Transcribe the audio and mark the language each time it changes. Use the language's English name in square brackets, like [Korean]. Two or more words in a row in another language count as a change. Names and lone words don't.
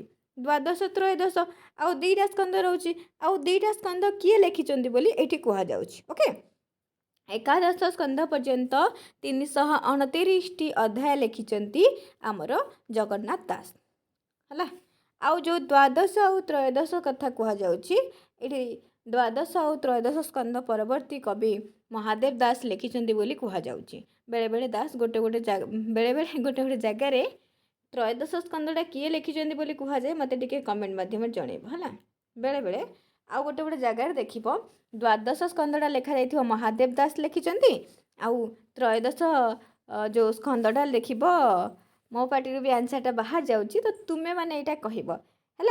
[Odia] ଦ୍ୱାଦଶ ତ୍ରୟୋଦଶ ଆଉ 2ଟା ସ୍କନ୍ଧ ରହୁଛି, ଆଉ 2ଟା ସ୍କନ୍ଧ କିଏ ଲେଖିଛନ୍ତି ବୋଲି ଏଇଠି କୁହାଯାଉଛି, ଓକେ। ଏକାଦଶ ସ୍କନ୍ଧ ପର୍ଯ୍ୟନ୍ତ 329ଟି ଅଧ୍ୟାୟ ଲେଖିଛନ୍ତି ଆମର ଜଗନ୍ନାଥ ଦାସ, ହେଲା। ଆଉ ଯୋ ଦ୍ୱାଦଶ ଆଉ ତ୍ରୟୋଦଶ କଥା କୁହାଯାଉଛି ଏଠି ଦ୍ୱାଦଶ ଆଉ ତ୍ରୟୋଦଶ ସ୍କନ୍ଧ ପରବର୍ତ୍ତୀ କବି ମହାଦେବ ଦାସ ଲେଖିଛନ୍ତି ବୋଲି କୁହାଯାଉଛି। ବେଳେବେଳେ ଦାସ ବେଳେବେଳେ ଗୋଟେ ଗୋଟେ ଜାଗାରେ ତ୍ରୟୋଦଶ ସ୍କନ୍ଧଟା କିଏ ଲେଖିଛନ୍ତି ବୋଲି କୁହାଯାଏ, ମୋତେ ଟିକେ କମେଣ୍ଟ ମାଧ୍ୟମରେ ଜଣେଇବ ହେଲା। ବେଳେବେଳେ ଆଉ ଗୋଟେ ଗୋଟେ ଜାଗାରେ ଦେଖିବ ଦ୍ୱାଦଶ ସ୍କନ୍ଧଟା ଲେଖାଯାଇଥିବ ମହାଦେବ ଦାସ ଲେଖିଛନ୍ତି, ଆଉ ତ୍ରୟୋଦଶ ଯେଉଁ ସ୍କନ୍ଧଟା ଲେଖିବ, ମୋ ପାଟିରୁ ବି ଆନ୍ସର୍ଟା ବାହାରି ଯାଉଛି, ତ ତୁମେ ମାନେ ଏଇଟା କହିବ ହେଲା।